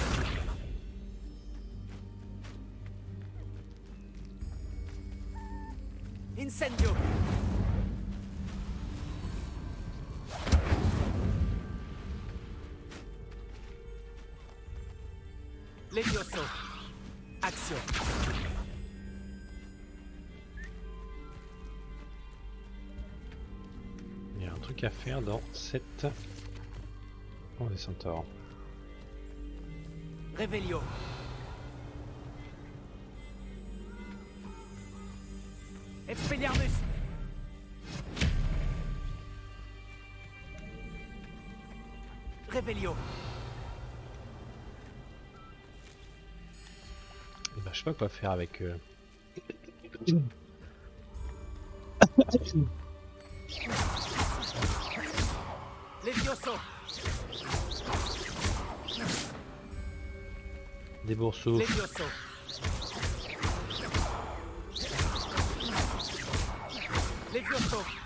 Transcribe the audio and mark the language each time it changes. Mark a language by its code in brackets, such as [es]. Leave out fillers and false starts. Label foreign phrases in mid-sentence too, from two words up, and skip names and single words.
[fr] Incendio. Levioso. Action. Il y a un truc à faire dans cette... Oh, des centaures. Revelio. Expelliarmus. Revelio. Et bah, je sais pas quoi faire avec eux. Levioso. Des bourseaux. Levioso. Levioso.